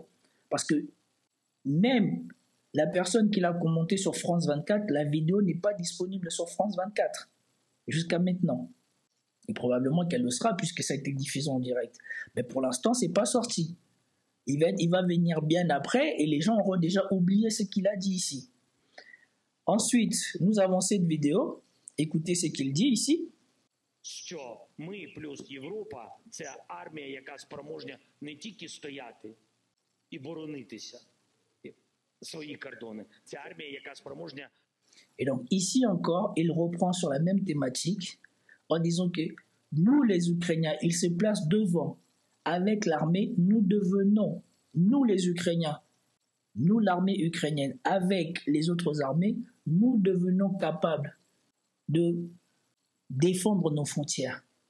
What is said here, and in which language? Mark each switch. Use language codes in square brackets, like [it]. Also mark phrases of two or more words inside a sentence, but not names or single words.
[fr] Parce que même la personne qui l'a commenté sur France 24, la vidéo n'est pas disponible sur France 24 jusqu'à maintenant. Et probablement qu'elle le sera puisque ça a été diffusé en direct. Mais pour l'instant, c'est pas sorti. Il va venir bien après et les gens auront déjà oublié ce qu'il a dit ici. Ensuite, nous avons cette vidéo. Écoutez ce qu'il dit ici. [uk] Що ми плюс Європа – це армія, яка спроможна не тільки стояти і боронитися свої кордони. Це армія, яка спроможна. [fr] Et donc ici encore, il reprend sur la même thématique en disant que nous les Ukrainiens, ils se placent devant. Avec l'armée, nous devenons, nous les Ukrainiens, nous l'armée ukrainienne, avec les autres armées, nous devenons capables de défendre nos frontières.